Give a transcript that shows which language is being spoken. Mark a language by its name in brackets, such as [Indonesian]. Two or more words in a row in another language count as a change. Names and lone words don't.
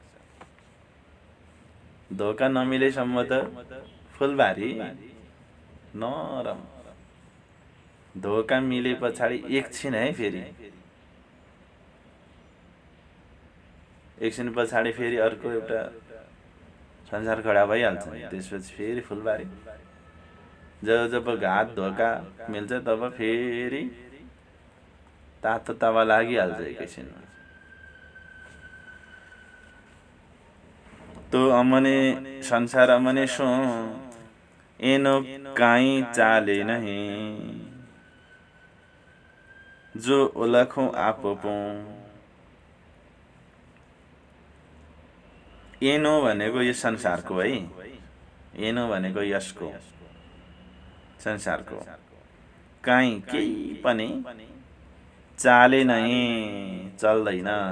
[Nepali] धोका नमिलेसम्म त फुलबारी नरम, धोका मिले पछाडि एकछिन है, फेरि एकछिन पछाडि फेरि अर्को एउटा संसार खडा भइहाल्छ। त्यसपछि फेरि फुलबारी। जब जब घात धोका मिल्छ तब फेरि तातो तावा लागिहाल्छ एकैछिनमा। [Gujarati] તો અમને સંસાર અમને સો, એનો કાંઈ ચાલે નહીં, જો ઓળખો આપ પો। [Nepali] एनो भनेको यो संसारको है, एनो भनेको यसको, संसारको। काई केही पनि [Gujarati] ચાલે નહીં, [Nepali] चल्दैन।